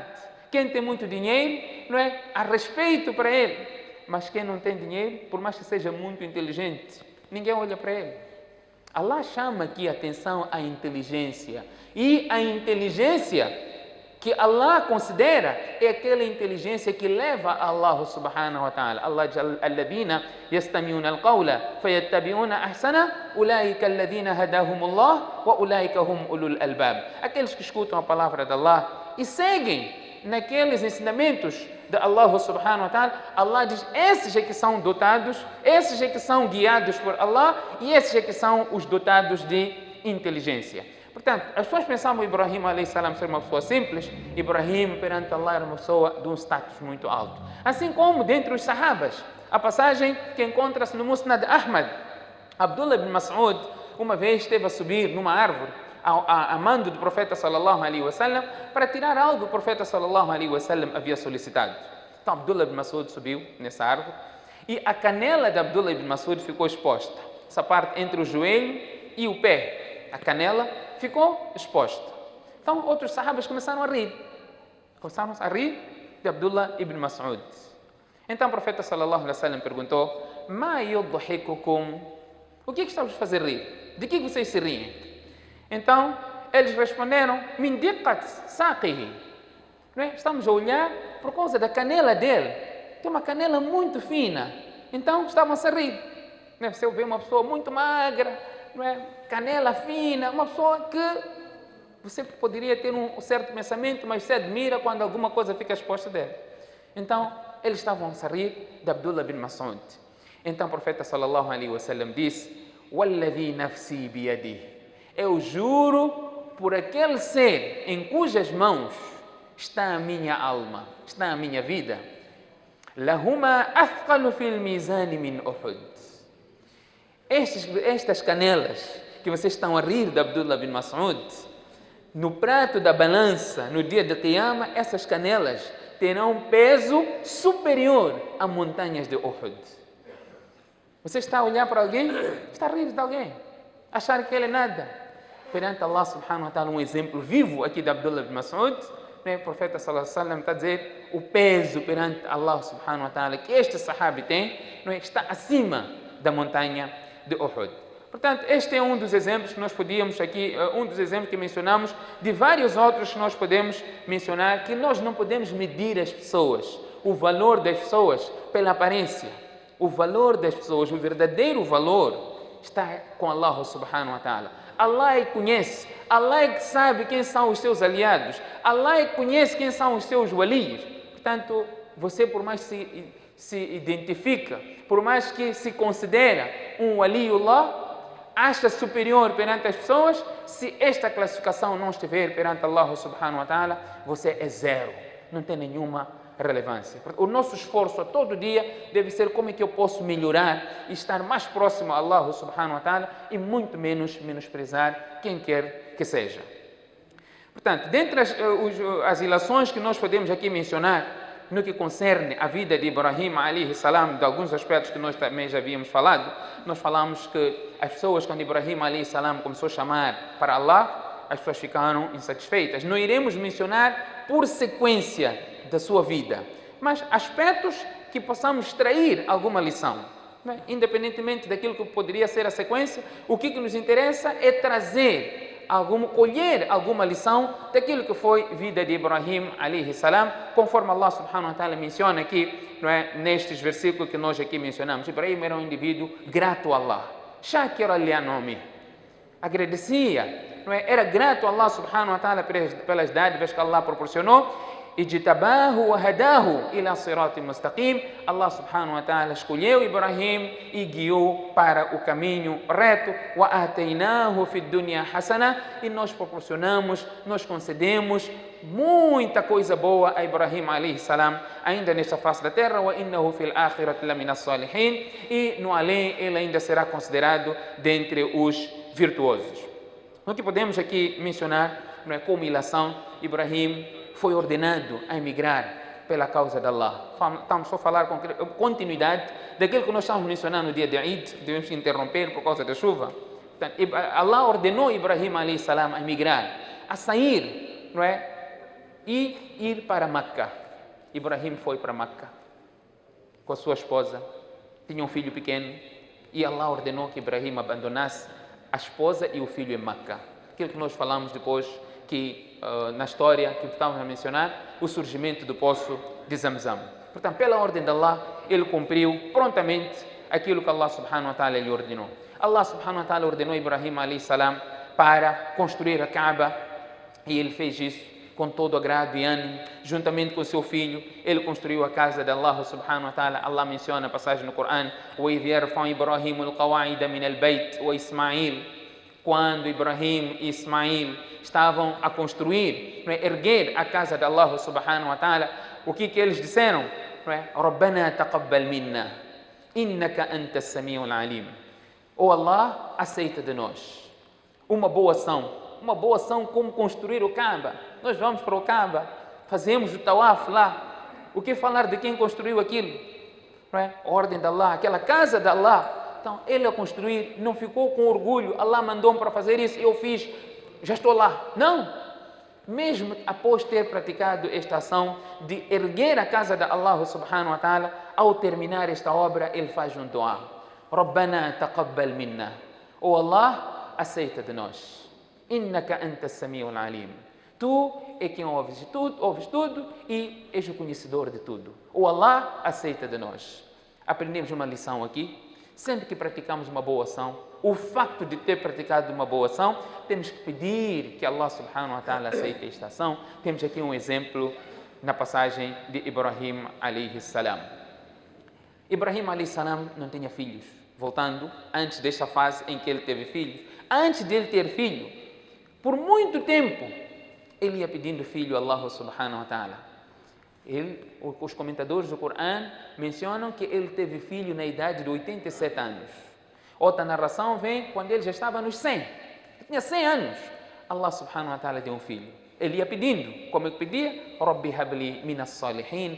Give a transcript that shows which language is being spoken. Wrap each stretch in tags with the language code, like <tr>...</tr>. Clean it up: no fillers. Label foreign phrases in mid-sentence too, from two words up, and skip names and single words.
<pt>Quem tem muito dinheiro, não é, há respeito para ele. Mas quem não tem dinheiro, por mais que seja muito inteligente, ninguém olha para ele. Allah chama aqui a atenção à inteligência. E a inteligência que Allah considera é aquela inteligência que leva a Allah</pt> <ar>سبحانه وتعالى. Allah diz: "الذين يستمعون القول فيتبعون أحسنه أولئك الذين هداهم الله وأولئك هم أولو الألباب."</ar> <pt>Aqueles que escutam a palavra de Allah e seguem naqueles ensinamentos de Allah</pt> <ar>سبحانه وتعالى,</ar> <pt>Allah diz: esses é que são dotados, esses é que são guiados por Allah e esses é que são os dotados de inteligência. Portanto, as pessoas pensavam Ibrahim</pt> <ar>عليه السلام</ar> <pt>ser uma pessoa simples. Ibrahim perante Allah era uma pessoa de um status muito alto. Assim como dentre os sahabas, a passagem que encontra-se no Musnad Ahmad, Abdullah ibn Mas'ud uma vez esteve a subir numa árvore a mando do profeta</pt> <ar>صلى الله عليه وسلم</ar> <pt>para tirar algo que o profeta</pt> <ar>صلى الله عليه وسلم</ar> <pt>havia solicitado. Então Abdullah ibn Mas'ud subiu nessa árvore e a canela de Abdullah ibn Mas'ud ficou exposta. Essa parte entre o joelho e o pé, a canela ficou exposta. Então outros sahabas começaram a rir. Começaram a rir de Abdullah ibn Mas'ud. Então o profeta</pt> <ar>صلى الله عليه وسلم</ar> <pt>perguntou:</pt> <ar>"ما يضحككم?"</ar> <pt>O que estamos a fazer rir? De que vocês se riem? Então eles responderam:</pt> <ar>"من دقة ساقيه."</ar> <pt>Não é? Estamos a olhar por causa da canela dele. Tem uma canela muito fina. Então estavam a rir. Não é? Você vê uma pessoa muito magra, não é? Canela fina, uma pessoa que você poderia ter um certo pensamento, mas você admira quando alguma coisa fica exposta dele. Então, eles estavam a rir de Abdullah bin Mas'ud. Então, o profeta</pt> <ar>صلى الله عليه وسلم</ar> <pt>disse:</pt> <ar>"والذي نفسي بيده."</ar> <pt>Eu juro por aquele ser em cujas mãos está a minha alma, está a minha vida.</pt> <ar>لهما أثقل في الميزان من أحد.</ar> <pt>Estas canelas que vocês estão a rir de Abdullah bin Mas'ud, no prato da balança, no dia de Qiyamah, essas canelas terão peso superior a montanhas de Uhud. Você está a olhar para alguém, está a rir de alguém, achar que ele é nada. Perante Allah</pt> <ar>سبحانه وتعالى,</ar> <pt>um exemplo vivo aqui de Abdullah bin Mas'ud, o profeta</pt> <ar>صلى الله عليه وسلم</ar> <pt>está a dizer o peso perante Allah</pt> <ar>سبحانه وتعالى</ar> <pt>que este sahabi tem, não é? Está acima da montanha de Uhud. Portanto, este é um dos exemplos que nós podíamos aqui, um dos exemplos que mencionamos, de vários outros que nós podemos mencionar, que nós não podemos medir as pessoas, o valor das pessoas pela aparência. O valor das pessoas, o verdadeiro valor, está com Allah</pt> <ar>سبحانه وتعالى.</ar> <pt>Allah é que conhece, Allah é que sabe quem são os seus aliados, Allah é que conhece quem são os seus walios. Portanto, você por mais se identifica, por mais que se considera um waliullah, acha superior perante as pessoas, se esta classificação não estiver perante Allah</pt> <ar>سبحانه وتعالى,</ar> <pt>você é zero, não tem nenhuma relevância. O nosso esforço a todo dia deve ser como é que eu posso melhorar e estar mais próximo a Allah</pt> <ar>سبحانه وتعالى</ar> <pt>e muito menos menosprezar quem quer que seja. Portanto, dentre as ilações que nós podemos aqui mencionar no que concerne a vida de Ibrahim</pt> <ar>عليه السلام,</ar> <pt>de alguns aspectos que nós também já havíamos falado, nós falamos que as pessoas, quando Ibrahim</pt> <ar>عليه السلام</ar> <pt>começou a chamar para Allah, as pessoas ficaram insatisfeitas. Não iremos mencionar por sequência da sua vida, mas aspectos que possamos extrair alguma lição. Independentemente daquilo que poderia ser a sequência, o que nos interessa é trazer colher alguma lição daquilo que foi a vida de Ibrahim</pt> <ar>عليه السلام,</ar> <pt>conforme Allah</pt> <ar>سبحانه وتعالى</ar> <pt>menciona aqui, não é, nestes versículos que nós aqui mencionamos. Ibrahim era um indivíduo grato a Allah,</pt> <ar>شاكرا لأنعمه,</ar> <pt>agradecia, não é, era grato a Allah</pt> <ar>سبحانه وتعالى</ar> <pt>pelas dádivas que Allah proporcionou.</pt> <ar>اجتباه وهداه إلى صراط مستقيم.</ar> <pt>Allah</pt> <ar>سبحانه وتعالى</ar> <pt>escolheu Ibrahim e guiou para o caminho reto.</pt> <ar>وآتيناه في الدنيا حسنة.</ar> <pt>E nós proporcionamos, nós concedemos muita coisa boa a Ibrahim</pt> <ar>عليه السلام,</ar> <pt>ainda nesta face da terra.</pt> <ar>وإنه في الآخرة لمن الصالحين.</ar> <pt>E no além ele ainda será considerado dentre os virtuosos. O que podemos aqui mencionar, não é, como ilação, Ibrahim foi ordenado a emigrar pela causa de Allah. Estamos só a falar com continuidade daquilo que nós estamos mencionando no dia de Eid, devemos interromper por causa da chuva. Portanto, Allah ordenou Ibrahim</pt> <ar>عليه السلام</ar> <pt>a emigrar, a sair, não é? E ir para Meca. Ibrahim foi para Meca com a sua esposa, tinha um filho pequeno, e Allah ordenou que Ibrahim abandonasse a esposa e o filho em Meca. Aquilo que nós falamos depois, que na história que estávamos a mencionar, o surgimento do poço de Zamzam. Portanto, pela ordem de Allah, ele cumpriu prontamente aquilo que Allah</pt> <ar>سبحانه وتعالى</ar> <pt>lhe ordenou. Allah</pt> <ar>سبحانه وتعالى</ar> <pt>ordenou Ibrahim</pt> <ar>عليه السلام</ar> <pt>para construir a Kaaba, e ele fez isso com todo agrado e ânimo, juntamente com seu filho. Ele construiu a casa de Allah</pt> <ar>سبحانه وتعالى.</ar> <pt>Allah menciona a passagem no Corão:</pt> <ar>وَإِذْ يَرْفَعُ إِبْرَاهِيمُ الْقَوَاعِدَ مِنَ الْبَيْتِ وَإِسْمَاعِيلُ.</ar> <pt>Quando Ibrahim e Ismail estavam a construir, não é, erguer a casa de Allah</pt> <ar>سبحانه وتعالى,</ar> <pt>o que eles disseram?</pt> <ar>ربنا تقبل منا إنك أنت السميع العليم.</ar> <pt>Oh Allah, aceita de nós uma boa ação como construir o Kaaba. Nós vamos para o Kaaba, fazemos o tawaf lá. O que falar de quem construiu aquilo? Não é? A ordem de Allah, aquela casa de Allah. Então, ele a construir, não ficou com orgulho, Allah mandou-me para fazer isso, eu fiz, já estou lá. Não! Mesmo após ter praticado esta ação de erguer a casa de Allah</pt> <ar>سبحانه وتعالى,</ar> <pt>ao terminar esta obra, ele faz um dua:</pt> <ar>ربنا تقبل منا.</ar> <pt>Oh Allah, aceita de nós.</pt> <ar>إنك أنت السميع العليم.</ar> <pt>Tu é quem ouves tudo e és o conhecedor de tudo. Oh Allah, aceita de nós. Aprendemos uma lição aqui. Sempre que praticamos uma boa ação, o facto de ter praticado uma boa ação, temos que pedir que Allah</pt> <ar>سبحانه وتعالى</ar> <pt>aceite esta ação. Temos aqui um exemplo na passagem de Ibrahim</pt> <ar>عليه السلام.</ar> <pt>Ibrahim</pt> <ar>عليه السلام</ar> <pt>não tinha filhos. Voltando, antes desta fase em que ele teve filhos, antes de ele ter filho, por muito tempo, ele ia pedindo filho a Allah</pt> <ar>سبحانه وتعالى.</ar> <pt>Os comentadores do Corão mencionam que ele teve filho na idade de 87 anos. Outra narração vem quando ele já estava nos 100. Ele tinha 100 anos. Allah</pt> <ar>سبحانه وتعالى</ar> <pt>deu um filho. Ele ia pedindo. Como é que pedia?</pt> <ar>رب هب لي من الصالحين.</ar>